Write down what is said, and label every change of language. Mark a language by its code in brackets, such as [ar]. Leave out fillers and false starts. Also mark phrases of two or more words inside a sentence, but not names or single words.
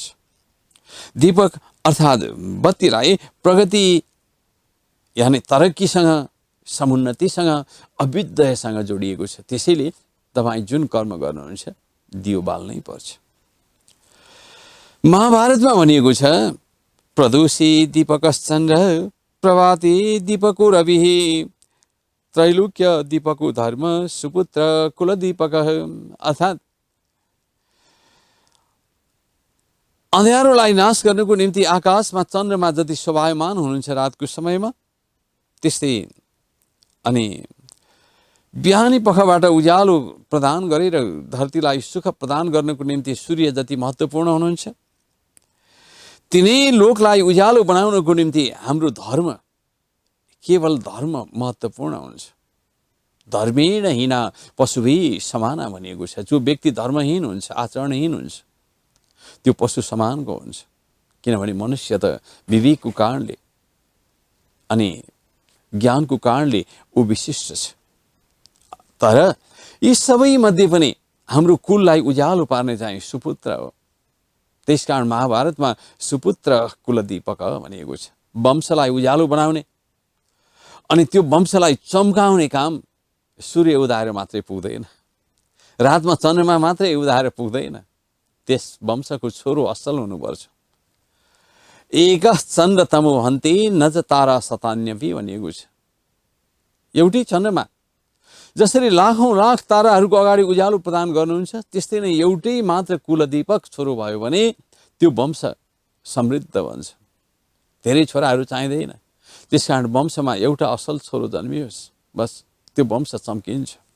[ne] दीपक अर्थात् बत्तीलाई प्रगति यानि तरक्कीसँग, समुन्नतिसँग, अभ्युदयसँग जोडिएको छ। त्यसैले तपाईँ जुन कर्म गर्नुहुन्छ दियो बाल्नै पर्छ। महाभारतमा भनिएको छ, [sa] प्रदोषी दीपकश्चन्द्र प्रभाते दीपको रविः त्रैलोक्य दीपको धर्म सुपुत्र कुल दीपक। [ne] अर्थात् अँध्यारोलाई नाश गर्नको निम्ति आकाशमा चन्द्रमा जति शोभायमान हुनुहुन्छ रातको समयमा, त्यस्तै अनि बिहानी पखबाट उज्यालो प्रदान गरेर धरतीलाई सुख प्रदान गर्नको निम्ति सूर्य जति महत्त्वपूर्ण हुनुहुन्छ, तिनै लोकलाई उज्यालो बनाउनको निम्ति हाम्रो धर्म, केवल धर्म महत्त्वपूर्ण हुन्छ। [sa] धर्मेण हीना पशुभिः समाना [ne] भनिएको छ। जो व्यक्ति धर्महीन हुन्छ, आचरणहीन हुन्छ, त्यो पशु समानको हुन्छ। किनभने मनुष्य त विवेकको कारणले अनि ज्ञानको कारणले ऊ विशिष्ट छ। तर यी सबै मध्ये पनि हाम्रो कुललाई उज्यालो पार्ने चाहिँ सुपुत्र हो। त्यसकारण महाभारतमा सुपुत्र कुलदीपक भनिएको छ। वंशलाई उज्यालो बनाउने अनि त्यो वंशलाई चम्काउने काम सूर्य उदाएर मात्रै पुग्दैन, रातमा चन्द्रमा मात्रै उदाएर पुग्दैन। त्यस वंशको छोरो असल हुनुपर्छ। [sa] एकः चन्द्र तमो हन्ते न च तारा शतान्यपि [ne] भनिएको छ। एउटै चन्द्रमा जसरी लाखौं लाख ताराहरूको अगाडि उज्यालो प्रदान गर्नुहुन्छ, त्यस्तै नै एउटै मात्र कुलदीपक छोरो भयो भने त्यो वंश समृद्ध बन्छ। धेरै छोराहरू चाहिँदैन। त्यसकारण वंशमा एउटा असल छोरो जन्मियोस्, बस त्यो वंश चम्किन्छ।